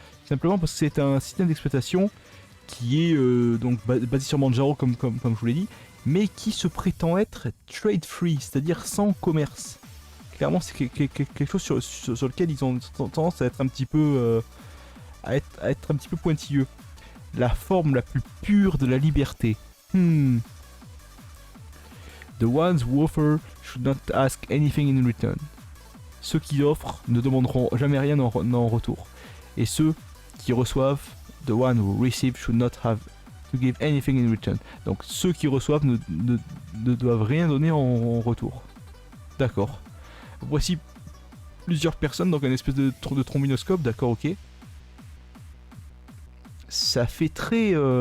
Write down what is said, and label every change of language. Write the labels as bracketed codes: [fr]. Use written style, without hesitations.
[fr] Simplement parce que c'est un système d'exploitation qui est donc basé sur Manjaro comme je vous l'ai dit, mais qui se prétend être trade free, c'est-à-dire sans commerce. Clairement c'est quelque chose sur lequel ils ont tendance à être un petit peu à être un petit peu pointilleux. La forme la plus pure de la liberté. [en] The ones who offer should not ask anything in return. [fr] Ceux qui offrent ne demanderont jamais rien en retour. Et ceux qui reçoivent, [en] the one who receive should not have to give anything in return. [fr] Donc ceux qui reçoivent ne doivent rien donner en retour. D'accord. Voici plusieurs personnes, donc un espèce de trombinoscope, d'accord, ok. Ça fait très...